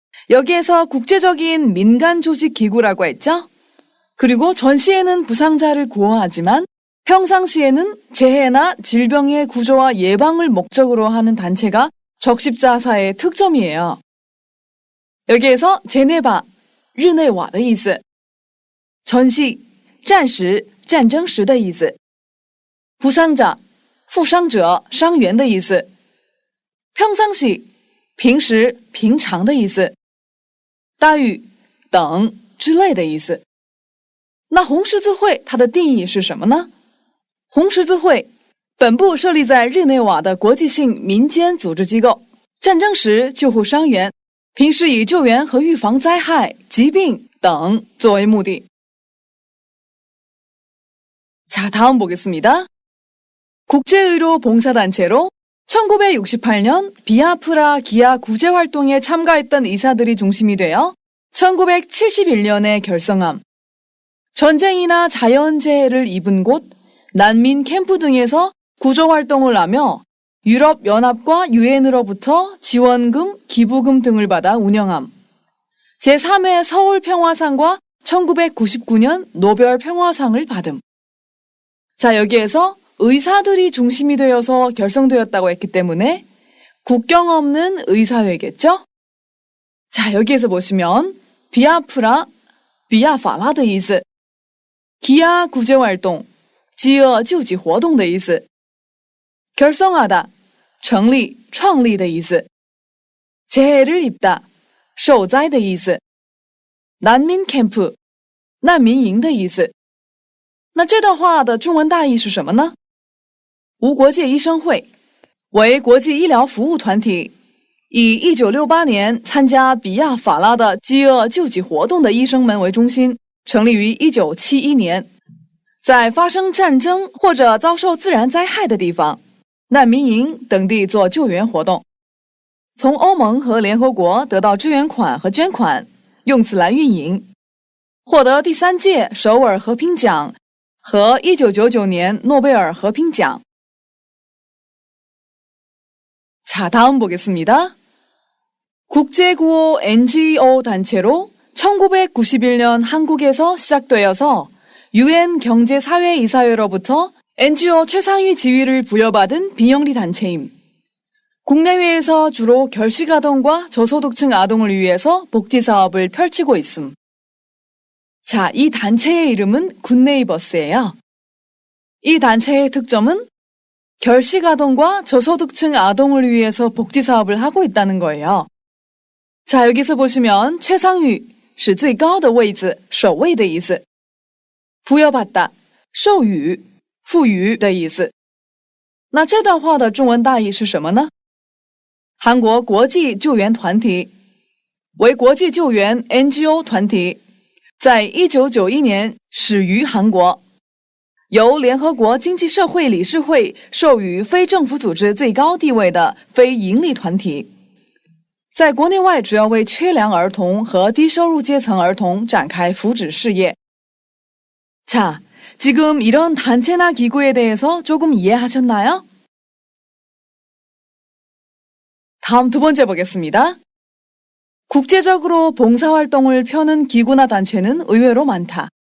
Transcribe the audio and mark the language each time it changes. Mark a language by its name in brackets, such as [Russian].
[Korean] 여기에서 국제적인 민간 조직 기구라고 했죠? 그리고 전시에는 부상자를 구호하지만 평상시에는 재해나 질병의 구조와 예방을 목적으로 하는 단체가 적십자사의 특점이에요. 여기에서 제네바, [Chinese] 日内瓦的意思, [Korean] 전시, [Chinese] 战时, 战争时的意思, [Korean] 부상자, [Chinese] 负伤者, 伤员的意思, [Korean] 평상시, [Chinese] 平时, 平常的意思, 待遇, 等之类的意思。那红十字会它的定义是什么呢？红十字会本部设立在日内瓦的国际性民间组织机构，战争时救护伤员，平时以救援和预防灾害、疾病等作为目的。 [Korean] 자, 다음 보겠습니다. 국제의료 봉사단체로 1968년 비아프라 기아 구제 활동에 참가했던 의사들이 중심이 되어 1971년에 결성함. 전쟁이나 자연재해를 입은 곳, 난민 캠프 등에서 구조활동을 하며 유럽연합과 유엔으로부터 지원금, 기부금 등을 받아 운영함. 제3회 서울평화상과 1999년 노벨평화상을 받음. 자, 여기에서 의사들이 중심이 되어서 결성되었다고 했기 때문에 국경 없는 의사회겠죠? 자, 여기에서 보시면 비아프라, 비아파라 [Chinese] 的意思, [Korean] 기아 구제활동, [Chinese] 饥饿救济活动的意思. [Korean] 결성하다, [Chinese] 成立, 创立的意思. [Korean] 재해를 입다, [Chinese] 受灾的意思. [Korean] 난민 캠프, [Chinese] 难民营的意思.那这段话的中文大意是什么呢？无国界医生会为国际医疗服务团体，以1968年参加比亚法拉的饥饿救济活动的医生们为中心，成立于1971年。在发生战争或者遭受自然灾害的地方，难民营等地做救援活动。从欧盟和联合国得到支援款和捐款，用此来运营。获得第3届首尔和平奖和1999年诺贝尔和平奖。 [Korean] 자, 다음 보겠습니다. 국제구호 NGO 단체로 1991년 한국에서 시작되어서 UN 경제사회이사회로부터 NGO 최상위 지위를 부여받은 비영리 단체임. 국내외에서 주로 결식아동과 저소득층 아동을 위해서 복지사업을 펼치고 있음. 자, 이 단체의 이름은 굿네이버스예요. 이 단체의 특점은 결식아동과 저소득층 아동을 위해서 복지사업을 하고 있다는 거예요. 자, 여기서 보시면 최상위, [Chinese] 是最高的位置,首位的意思. [Korean] 부여받다, [Chinese] 授予,赋予的意思. 那这段话的中文大意是什么呢？韩国国际救援团体为国际救援 NGO 团体，在1991年始于韩国，由联合国经济社会理事会授予非政府组织最高地位的非营利团体，在国内外主要为缺粮儿童和低收入阶层儿童展开福祉事业。 [Korean] 자, 지금 이런 단체나 기구에 대해서 조금 이해하셨나요? 다음 두 번째 보겠습니다. 국제적으로 봉사활동을 펴는 기구나 단체는 의외로 많다.